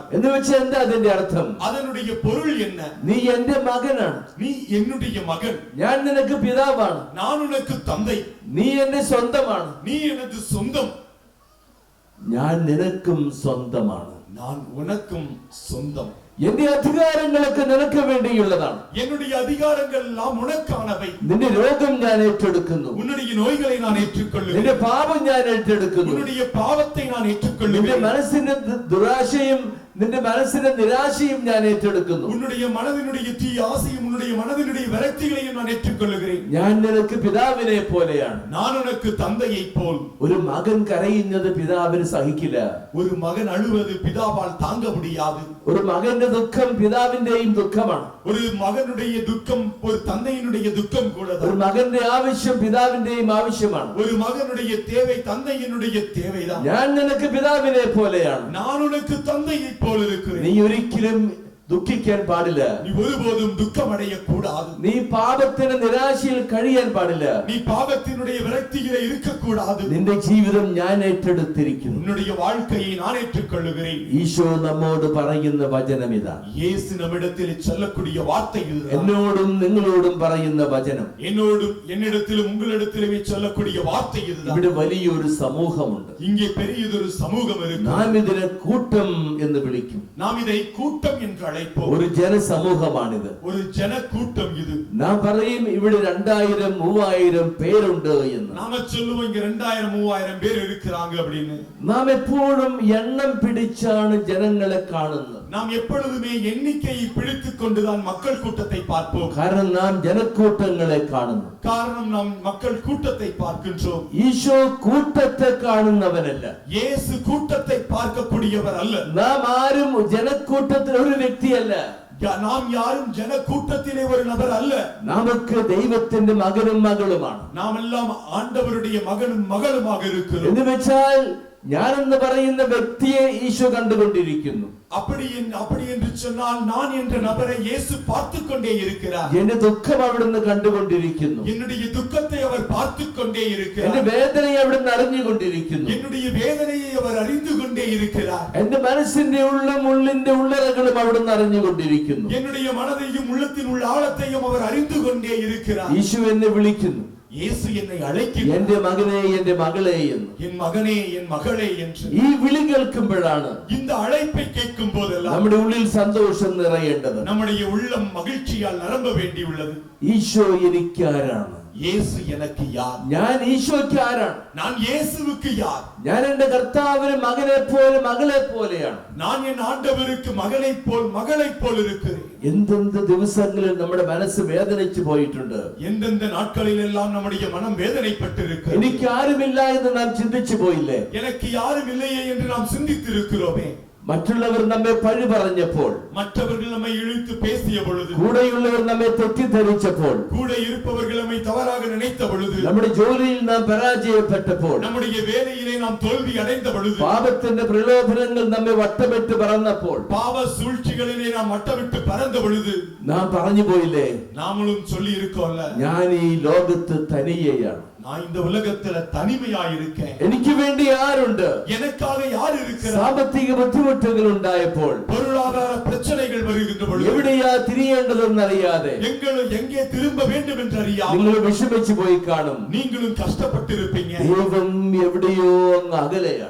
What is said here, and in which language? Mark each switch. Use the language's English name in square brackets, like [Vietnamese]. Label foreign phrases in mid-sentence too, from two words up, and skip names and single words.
[Malayalam] എന്ന് വെച്ചാൽ എന്താ അതിന്റെ അർത്ഥം? [Tamil] அதனுடைய பொருள் என்ன? [Malayalam] നീ എന്റെ മകനാണ്, [Tamil] நீ என்னுடைய மகன், [Malayalam] ഞാൻ നിനക്ക് പിതാവാണ്, [Tamil] நான் உனக்கு தந்தை, [Malayalam] നീ എന്റെ സ്വന്തമാണ്, [Tamil] நீ எனது சொந்தம், [Malayalam] ഞാൻ നിനക്കും സ്വന്തമാണ്. [Tamil] நான் உனக்கும் சொந்தம். [Malayalam] എന്റെ അധികാരങ്ങളൊക്കെ നിനക്ക് വേണ്ടിയുള്ളതാണ്. [Tamil] என்னுடைய அதிகாரங்கள் எல்லாம் உனக்கானவை. [Malayalam] നിന്റെ രോഗം ഞാൻ ഏറ്റെടുക്കുന്നു, [Tamil] உன்னுடைய நோய்களை நான் ஏற்றுக்கொள்ளுகிறேன். [Malayalam] നിന്റെ പാപം ഞാൻ ഏറ്റെടുക്കുന്നു, [Tamil] உன்னுடைய பாவத்தை நான் [Malayalam] നിന്റെ [Tamil] ஏற்றுக்கொள்ளுகிறேன். [Malayalam] മനസ്സിന്റെ ദുരാശയും നിന്റെ മനസ്സിന്റെ നിരാശയും ഞാൻ ഏറ്റെടുക്കുന്നു. [Tamil] உன்னுடைய மனதினுடைய தீ ஆசையும் உன்னுடைய மனதினுடைய விரக்திகளையும் நான் ஏற்றுக்கொள்ளுகிறேன். [Malayalam] ഞാൻ നിനക്ക് പിതാവിനെ പോലെയാണ്. [Tamil] நான் உனக்கு தந்தையை போல். [Malayalam] ഒരു മകൻ കരയുന്നത് പിതാവിന് സഹിക്കില്ല. [Tamil] ஒரு மகன் அழுவது பிதாவால் தாங்க முடியாது. [Malayalam] ഒരു മകന്റെ ദുഃഖം പിതാവിന്റെയും ദുഃഖമാണ്. [Tamil] ஒரு மகனுடைய துக்கம் ஒரு தந்தையினுடைய துக்கம் கூட. [Malayalam] ഒരു മകന്റെ ആവശ്യം പിതാവിന്റെയും ആവശ്യമാണ്. [Tamil] ஒரு மகனுடைய தேவை தந்தையினுடைய தேவைதான். [Malayalam] ഞാൻ നിനക്ക് പിതാവിനെ പോലെയാണ്. [Tamil] நான் உனக்கு தந்தையை போல் இருக்கிறேன். [Malayalam] നീ ഒരിക്കലും ദുഃഖിക്കാൻ പാടില്ല. [Tamil] நீ ஒருபோதும் துக்கம் அடைய கூடாது. [Malayalam] നീ പാപത്തിന്റെ നിരാശയിൽ കഴിയാൻ പാടില്ല. [Tamil] நீ பாவத்தினுடைய விரக்தியிலே இருக்க கூடாது. [Malayalam] നിന്റെ ജീവിതം ഞാൻ ഏറ്റെടുത്തിരിക്കുന്നു. [Tamil] உன்னுடைய வாழ்க்கையை நான் ஏற்றுக்கொள்ளுகிறேன். [Malayalam] ഈശോ നമ്മോട് പറയുന്ന വചനം ഇതാണ്. [Tamil] இயேசு நம்மிடத்தில் சொல்லக்கூடிய வார்த்தை இதுதான். [Malayalam] എന്നോടും നിങ്ങളോടും പറയുന്ന വചനം. [Tamil] என்னோடும் என்னிடத்திலும் உங்களிடத்திலுமே சொல்லக்கூடிய வார்த்தை இதுதான். [Malayalam] ഇവിടെ വലിയൊരു സമൂഹമുണ്ട്. [Tamil] இங்கே பெரியதொரு சமூகம் இருக்கு. [Malayalam] നാം ഇതിനെ കൂട്ടം എന്ന് വിളിക്കും. [Tamil] நாம் இதை கூட்டம் என்று அழைப்போம். [Malayalam] ഒരു ജനസമൂഹമാണിത്. [Tamil] ஒரு ஜன கூட்டம் இது. [Malayalam] നാം പറയും ഇവിടെ 2000-3000 പേരുണ്ട് എന്ന്. [Tamil] நாம சொல்லுவோம் இங்க 2000-3000 பேர் இருக்கிறாங்க அப்படின்னு. [Malayalam] നാം എപ്പോഴും എണ്ണം പിടിച്ചാണ് ജനങ്ങളെ കാണുന്നത്. [Tamil] நாம் எப்பொழுதுமே எண்ணிக்கையை பிடித்துக் கொண்டுதான் மக்கள் கூட்டத்தை பார்ப்போம். [Malayalam] കാരണം നാം ജനക്കൂട്ടങ്ങളെ കാണുന്നു. [Tamil] காரணம் நாம் மக்கள் கூட்டத்தை பார்க்கின்றோம். [Malayalam] ഈശോ കൂട്ടത്തെ കാണുന്നവനല്ല. [Tamil] இயேசு கூட்டத்தை பார்க்கக்கூடியவர் அல்ல. [Malayalam] നാം ആരും ജനക്കൂട്ടത്തിൽ ഒരു വ്യക്തിയല്ല. [Tamil] நாம் யாரும் ஜன கூட்டத்திலே ஒரு நபர் அல்ல. [Malayalam] നമുക്ക് ദൈവത്തിന്റെ മകനും മകളുമാണ്. [Tamil] நாம் எல்லாம் ஆண்டவருடைய மகனும் மகளுமாக இருக்கிறோம். [Malayalam] എന്ന് വെച്ചാൽ ഞാനെന്ന് പറയുന്ന വ്യക്തിയെ ഈശോ കണ്ടുകൊണ്ടിരിക്കുന്നു. [Tamil] அப்படி என்று சொன்னால் நான் என்ற நபரை இயேசு பார்த்துக் கொண்டே இருக்கிறார். [Malayalam] എന്റെ ദുഃഖം അവിടുന്ന് കണ്ടുകൊണ്ടിരിക്കുന്നു. [Tamil] என்னுடைய துக்கத்தை அவர் பார்த்துக் கொண்டே இருக்கிறார். [Malayalam] എന്റെ വേദനയെ അവിടുന്ന് അറിഞ്ഞുകൊണ്ടിരിക്കുന്നു. [Tamil] என்னுடைய வேதனையை அவர் அறிந்து கொண்டே இருக்கிறார். [Malayalam] എന്റെ മനസ്സിന്റെ ഉള്ളും ഉള്ളിന്റെ ഉള്ളറകളും അവിടുന്ന് അറിഞ്ഞുകൊണ്ടിരിക്കുന്നു. [Tamil] என்னுடைய மனதையும் உள்ளத்தின் உள்ள ஆழத்தையும் அவர் அறிந்து கொண்டே இருக்கிறார். [Malayalam] ഈശോ എന്നെ വിളിക്കുന്നു. [Tamil] இயேசு என்னை அழைக்கிறார். [Malayalam] എന്റെ മകനെ, എന്റെ മകളെ എന്ന്. [Tamil] என் மகனே, என் மகளே என்று. [Malayalam] ഈ വിളി കേൾക്കുമ്പോഴാണ് [Tamil] இந்த அழைப்பை கேட்கும் போதெல்லாம் [Malayalam] നമ്മുടെ ഉള്ളിൽ സന്തോഷം നിറയേണ്ടത്. [Tamil] நம்முடைய உள்ளம் மகிழ்ச்சியால் நிரம்ப வேண்டியுள்ளது. [Malayalam] ഈശോ എനിക്കാരാണ്? [Tamil] யேசு எனிக்கு யார்? [Malayalam] ഞാൻ ഈശോയ്ക്ക് ആരാണ്? [Tamil] ஞான் யேசுவுக்கு யார்? [Malayalam] ഞാൻ എന്റെ കർത്താവിന് മകനെ പോലെ മകളെ പോലെയാണ്. [Tamil] நான் என் ஆண்டவருக்கு மகனைப் போல் மகளைப் போல் இருக்கிறேன். [Malayalam] എന്തെന്ത് ദിവസങ്ങളിൽ നമ്മുടെ മനസ്സ് വേദനിച്ചു പോയിട്ടുണ്ട്. [Tamil] எந்தெந்த நாட்களிலெல்லாம் நம்முடைய மனம் வேதனைப்பட்டிருக்கிறது. [Malayalam] എനിക്ക് ആരുമില്ല എന്ന് നാം ചിന്തിച്ചു പോയില്ലേ? [Tamil] எனக்கு யாரும் இல்லையே என்று நாம் சிந்தித்திருக்கிறோமே. [Malayalam] മറ്റുള്ളവർ നമ്മെ പഴി പറഞ്ഞപ്പോൾ, [Tamil] மற்றவர்கள் நம்மை இழுத்து பேசிய பொழுது, [Malayalam] കൂടെയുള്ളവർ നമ്മെ തെറ്റിദ്ധരിച്ചപ്പോൾ, [Tamil] கூட இருப்பவர்கள் நம்மை தவறாக நினைத்த பொழுது, [Malayalam] നമ്മുടെ ജോലിയിൽ നാം പരാജയപ്പെട്ടപ്പോൾ, [Tamil] நம்முடைய வேலையிலே நாம் தோல்வி அடைந்த பொழுது, [Malayalam] പാപത്തിന്റെ പ്രലോഭനങ്ങൾ നമ്മെ വട്ടമിട്ട് പറന്നപ്പോൾ, [Tamil] பாவ சூழ்ச்சிகளிலே நாம் வட்டமிட்டு பறந்த பொழுது, [Malayalam] നാം പറഞ്ഞു പോയില്ലേ, [Tamil] நாமளும் சொல்லி இருக்கோம்ல, [Malayalam] ഞാൻ ഈ ലോകത്ത് തനിയെയാണ്. [Tamil] நான் இந்த உலகத்துல தனிமையா இருக்கேன். [Malayalam] എനിക്ക് വേണ്ടി ആരുണ്ട്? [Tamil] எனக்காக யார் இருக்கிறார்? [Malayalam] സാമ്പത്തിക ബുദ്ധിമുട്ടുകൾ ഉണ്ടായപ്പോൾ, [Tamil] பொருளாதார பிரச்சனைகள் வருகின்ற பொழுது, [Malayalam] എവിടെയാ തിരിയേണ്ടതെന്നറിയാതെ [Tamil] எங்கே திரும்ப வேண்டும் என்று அறியாமல் [Malayalam] നിങ്ങൾ വിഷമിച്ചു പോയി കാണും. [Tamil] நீங்களும் கஷ்டப்பட்டிருப்பீங்க. [Malayalam] ദൈവം എവിടെയോ അങ്ങ് അകലെയാണ്.